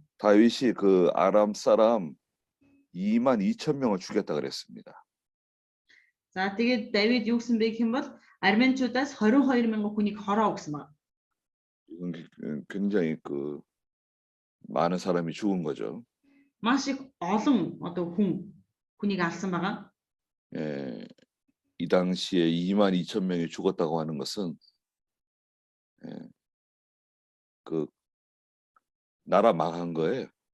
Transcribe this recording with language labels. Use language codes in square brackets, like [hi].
[ko] 다윗이 그 아람 사람 22,000명을 죽였다 그랬습니다. [mn] За тэгээд Давид юу гэсэн бэ гэх юм бол арменчуудаас 22,000 хүнийг хороо өгсөн байна. [ko] 이건 굉장히 그 많은 사람이 죽은 거죠. [mn] маш их олон одоо хүнийг алсан байгаа. [ko] 예, 이 당시에 22,000명이 죽었다고 하는 것은 예, 그 나라 망한 거예요.